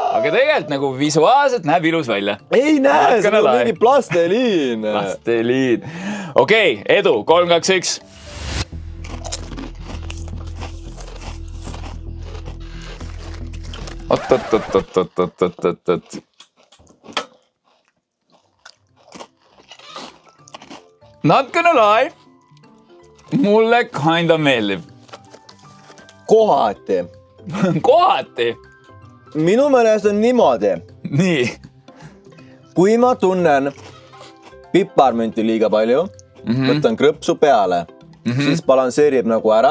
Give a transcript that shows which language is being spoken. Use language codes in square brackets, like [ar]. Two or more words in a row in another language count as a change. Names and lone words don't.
[et] Aga tegelikult nagu visuaalselt näeb ilus välja. Ei näe, see on mingi plasteliin. Okei, edu, 3, 2, 1. Oot. [en] Not gonna lie. [et] Mulle kinda meeldib. Kohati. Minu meelest on niimoodi. Nii. Kui ma tunnen piparmünti liiga palju, võtan krõpsu peale, siis balansseerib nagu ära.